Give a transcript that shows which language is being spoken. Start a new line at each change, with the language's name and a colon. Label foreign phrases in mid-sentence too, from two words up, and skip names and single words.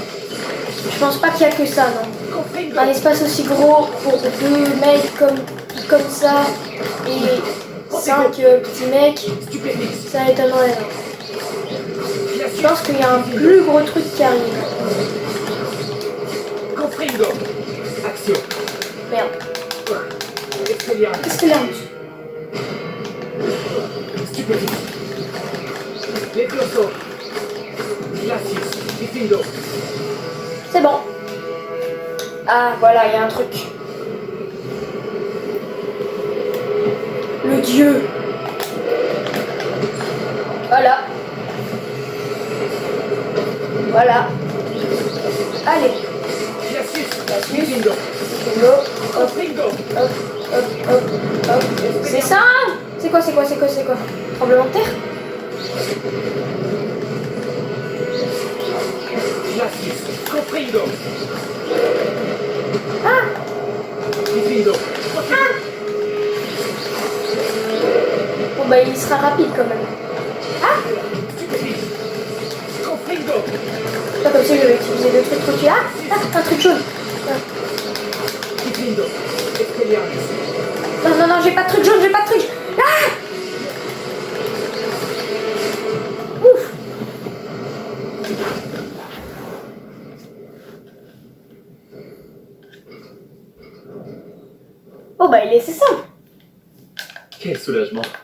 French: Je pense pas qu'il y a que ça, non. Un espace aussi gros pour 2 mecs comme ça et 5 petits mecs, ça étonnerait. Je pense qu'il y a un plus gros truc qui arrive. Comprendo. Action. Merde. Expelliarmus. Qu'est-ce qu'il y a en dessous? Stupéfiant. Levioso. Glacius. Diffindo. C'est bon. Ah, voilà, il y a un truc. Le dieu. Voilà. Voilà. Allez. Glacius. Glacius. Diffindo. Diffindo. Hop, Comprendo. hop, hop, hop, hop. C'est ça? C'est quoi? Tremblement de terre? Glacius. Comprendo. Ah! Diffindo. Bon bah il sera rapide quand même. Ah! Stupéfiant. Comprendo. Pas comme si je vais utiliser le truc au-dessus. Ah! Un truc jaune. Diffindo. Expelliarmus. Non, j'ai pas de truc jaune, j'ai pas de truc. Ah! Ouf! Oh bah il est, c'est simple. Quel soulagement.